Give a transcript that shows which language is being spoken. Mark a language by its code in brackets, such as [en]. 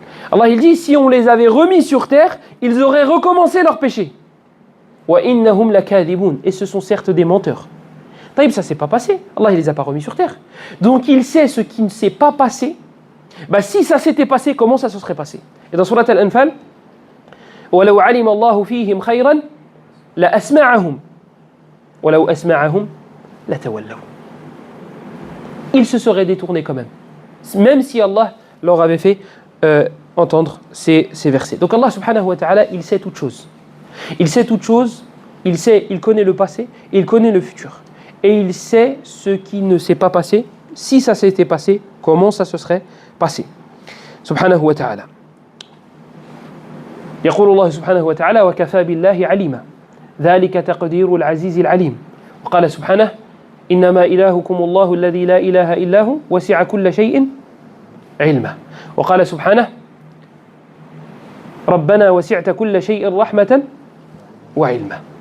[fr] Allah il dit si on les avait remis sur terre, ils auraient recommencé leur péché. [ar] وَإِنَّهُمْ لَكَاذِبُونَ. [fr] Et ce sont certes des menteurs. Taïb, ça ne s'est pas passé. Allah ne les a pas remis sur terre. Donc il sait ce qui ne s'est pas passé. Bah, si ça s'était passé, comment ça se serait passé? Et dans Surat Al-Anfal, [ar] وَلَوْ عَلِمَ اللَّهُ فِيهِمْ خَيْرًا لَأَسْمَعَهُمْ وَلَوْ أَسْمَعَهُمْ لَتَوَلَّوْا. [fr] Ils se seraient détournés quand même si Allah leur avait fait entendre ces versets. Donc Allah subhanahu wa ta'ala, il sait toutes choses. Il sait toutes choses, il connaît le passé, il connaît le futur. Et il sait ce qui ne s'est pas passé. Si ça s'était passé, comment ça se serait passé. [ar] Subhanahu wa ta'ala. يقول الله سبحانه وتعالى وكفى بالله عليما ذلك تقدير العزيز العليم وقال سبحانه إنما إلهكم الله الذي لا إله إلا هو وسع كل شيء علما وقال سبحانه ربنا وسعت كل شيء رحمة وعلما.